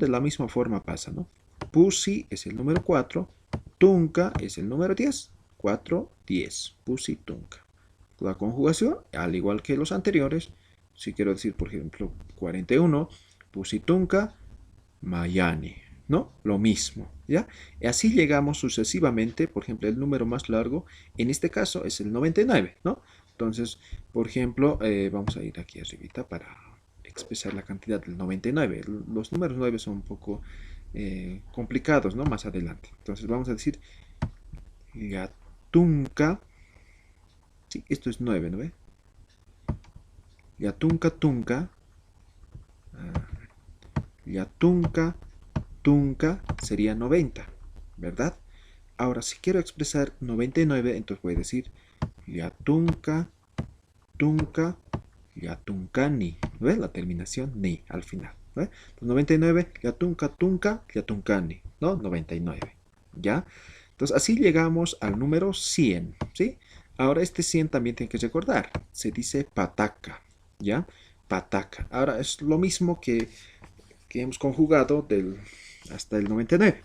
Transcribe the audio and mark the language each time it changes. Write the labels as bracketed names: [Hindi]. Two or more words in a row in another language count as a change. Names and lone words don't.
[Spanish] De la misma forma pasa, ¿no? Pusi es el número 4, tunka es el número 10. 4, 10. [Aymara] Pusi, tunka. [Spanish] La conjugación, al igual que los anteriores, si quiero decir, por ejemplo, 41, [Aymara] pusi, tunka, mayani, [Spanish] ¿no? Lo mismo, ¿ya? Y así llegamos sucesivamente, por ejemplo, el número más largo, en este caso es el 99, ¿no? Entonces, por ejemplo, vamos a ir aquí arribita para expresar la cantidad del 99. Los números 9 son un poco complicados, ¿no? Más adelante. Entonces vamos a decir yatunka. Sí, esto es 9, ¿no ve? [Aymara] Yatunka, tunka. Yatunka, tunka [Spanish] sería 90, ¿verdad? Ahora, si quiero expresar 99, entonces voy a decir [Aymara] yatunka, tunka, yatunkani. [Spanish] ¿Ves? La terminación ni al final. ¿Ve? 99, [Aymara] yatunka, tunka, yatunkani. [Spanish] ¿No? 99. ¿Ya? Entonces, así llegamos al número 100. ¿Sí? Ahora, este 100 también tiene que recordar. Se dice pataca. ¿Ya? Pataca. Ahora, es lo mismo que hemos conjugado hasta el 99.